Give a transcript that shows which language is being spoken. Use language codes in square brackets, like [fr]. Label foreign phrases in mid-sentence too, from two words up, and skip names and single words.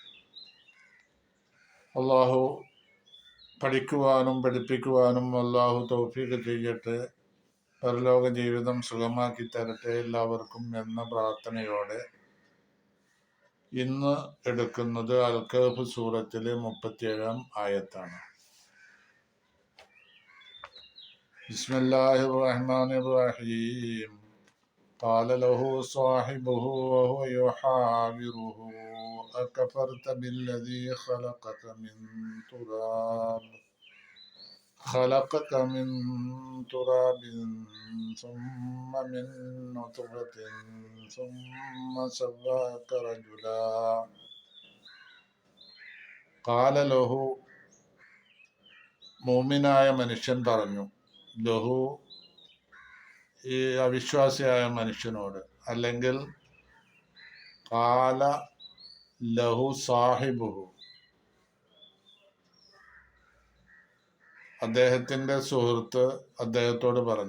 [ml] അള്ളാഹു പഠിക്കുവാനും പഠിപ്പിക്കുവാനും അള്ളാഹു തൗഫീഖ് ചെയ്യട്ടെ, പരലോക ജീവിതം സുഖമാക്കി തരട്ടെ എല്ലാവർക്കും എന്ന പ്രാർത്ഥനയോടെ ഇന്ന് എടുക്കുന്നത് അൽ കഹ്ഫ് സൂറത്തിലെ 37-ാം ആയത്താണ്. [ar] بسم الله الرحمن الرحيم. قال له صاحبه وهو يحاوره أكفرت بالذي خلقك من تراب ثم من نطفة ثم سواك رجلا قال له, [ml] മുഅ്മിനായ മനുഷ്യൻ പറഞ്ഞു, ലഹു, ഈ അവിശ്വാസിയായ മനുഷ്യനോട്, അല്ലെങ്കിൽ [ar] قال له صاحبه, [ml] അദ്ദേഹത്തിന്റെ സുഹൃത്ത് അദ്ദേഹത്തോട് പറഞ്ഞു.